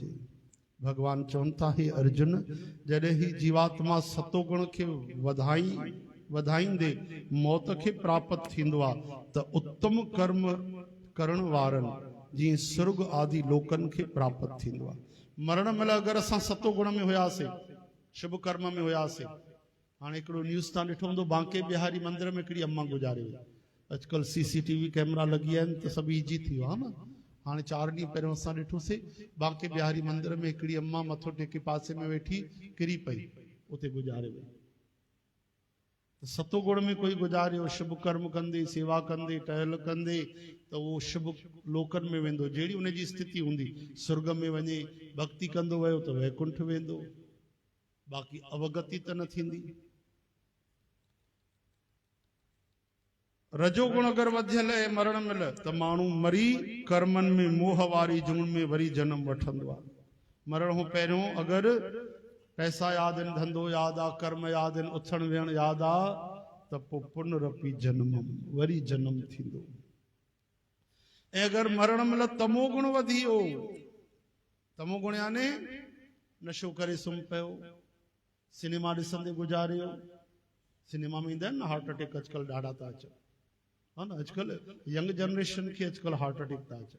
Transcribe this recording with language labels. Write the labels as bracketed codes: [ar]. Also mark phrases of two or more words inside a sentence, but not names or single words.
[sd] भगवान चवनि था हे अर्जुन, जॾहिं ही जीवात्मा सतो गुण खे वधाईंदे मौत खे प्राप्त थींदो आहे त उत्तम कर्म करण वारनि जीअं सुर्ग आदि लोकनि खे प्राप्त थींदो आहे। मरण महिल अगरि असां सतो गुण में हुयासीं, शुभ कर्म में हुयासीं, हाणे हिकिड़ो न्यूज़ तव्हां ॾिठो हूंदो, बांके बिहारी मंदिर में हिकिड़ी अम्मा गुज़ारे वई। अॼुकल्ह [en] CCTV camera [sd] लॻी विया आहिनि त सभु इजी थी वियो आहे न। हाणे 4 ॾींहं पहिरियों असां ॾिठोसीं बांके बिहारी मंदिर में हिकिड़ी अम्मा मथो टेके पासे में वेठी किरी पई, उते गुज़ारे वई। सतो गुण में कोई गुज़ारियो, शुभ कर्म कंदे, सेवा कंदे, टहल कंदे, त उहो शुभ लोकनि में वेंदो, जहिड़ी उनजी स्थिति हूंदी, स्वर्ग में वञे, भक्ति कंदो वियो त वैकुंठ वेंदो, बाक़ी अवगति त न थींदी। रजोगुण अगरि वधियल आहे मरण महिल त माण्हू मरी कर्मनि में मोह वारी जून में वरी जन्म वठंदो आहे। मरण खां पहिरियों अगरि पैसा यादि आहिनि, धंधो यादि आहे, कर्म यादि आहिनि, उथण वेहण यादि आहे, त पोइ पुनरपि जन्म, वरी जन्म थींदो। ऐं अगरि मरण महिल तमो गुण वधी वियो, तमो गुण याने नशो करे सुम्ही पियो, सिनेमा ॾिसंदे गुज़ारियो। सिनेमा में ईंदा आहिनि न [en] heart attack, [sd] अॼुकल्ह ॾाढा था अचनि, हा न, अॼुकल्ह [en] young generation [sd] खे अॼुकल्ह [en] heart attack [sd] था अचनि।